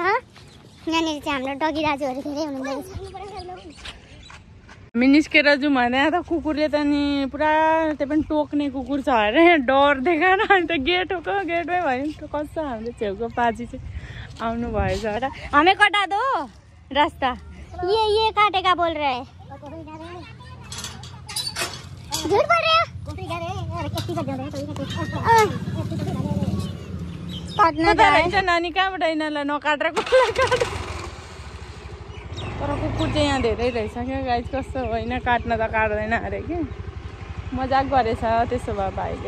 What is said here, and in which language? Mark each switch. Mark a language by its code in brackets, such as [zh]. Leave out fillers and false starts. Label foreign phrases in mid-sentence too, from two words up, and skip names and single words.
[ne] यहाँनिर चाहिँ हाम्रो डगी दाजुहरू धेरै हुनुहुँदो रहेछ। हामी निस्केर जाउँ भने त कुकुरले त नि पुरा त्यो पनि टोक्ने कुकुर छ अरे, डर देखाएर। अनि त गेटमै भयो कस्तो हाम्रो छेउको पाजी चाहिँ आउनु भएछ र। [hi] हमें कटा दो रास्ता, ये काटेगा बोल रहे हैं। झूठ बोल रहे हो। [ne] काट्न जान्छ नानी, कहाँबाट यिनीहरूलाई नकाटेर कुकुरलाई काट। तर कुकुर चाहिँ यहाँ धेरै रहेछ क्या गाइस। कस्तो होइन, काट्न त काट्दैन अरे कि, मजाक गरेछ त्यसो भए भाइले।